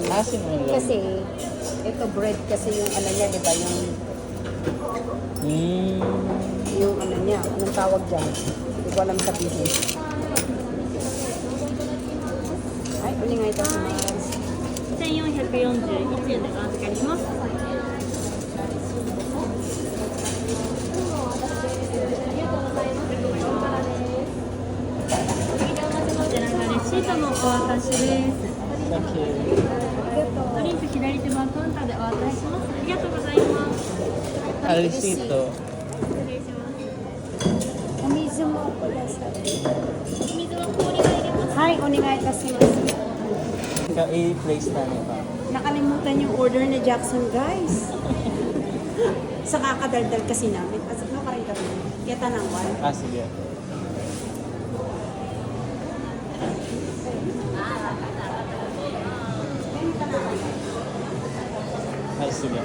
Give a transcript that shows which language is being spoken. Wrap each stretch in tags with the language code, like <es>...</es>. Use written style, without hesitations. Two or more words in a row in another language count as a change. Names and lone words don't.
<en>Cinnamon roll.</en> <tl>Kasi, ito bread kasi yung ano niya, di ba? Yung ano niya, anong tawag dyan? Hindi ko alam sabihin. Ay, uli nga ito sa mga</tl> <ja>1441 円でお預かりします。こちらがレシートのお渡しです。</ja> <en>Thank you.</en> <ja>ドリンク左手番カウンターでお渡しします。ありがとうございます。 Alisito. 失礼します。お水もください。お水は氷が入れます。はい、お願いいたします。</ja> <tl>I-place na niya pa. Nakalimutan yung order na Jackson, guys. Sa kakadaldal kasi namin. Ano ka rin kami? Kaya tanangwan. Sige. Sige.</tl>